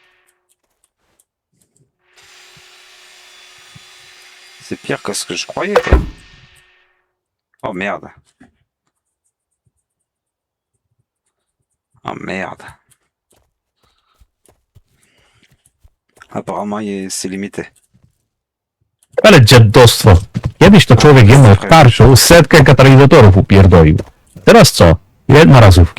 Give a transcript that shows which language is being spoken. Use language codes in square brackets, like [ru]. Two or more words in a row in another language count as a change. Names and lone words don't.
[fr] C'est pire que ce que je croyais. Quoi. Oh merde. Oh merde. Apparemment, c'est limité. [pl] Ale dziadostwo. Kiedyś to człowiek jedną tarczą setkę katalizatorów upierdolił. Teraz co? Jednorazówki.